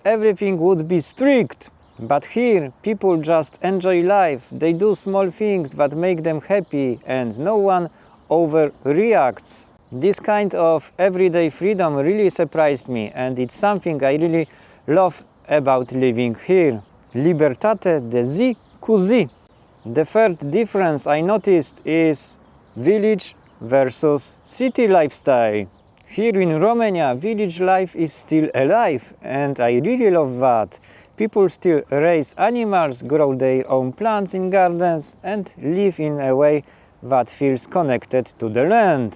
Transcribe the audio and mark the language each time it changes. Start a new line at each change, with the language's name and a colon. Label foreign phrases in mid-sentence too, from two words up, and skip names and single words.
English: Everything would be strict. But here, people just enjoy life. They do small things that make them happy, and no one overreacts. This kind of everyday freedom really surprised me, and it's something I really love about living here.
Romanian: Libertate de zi cu zi.
English: The third difference I noticed is village versus city lifestyle. Here in Romania, village life is still alive, and I really love that. People still raise animals, grow their own plants in gardens, and live in a way that feels connected to the land.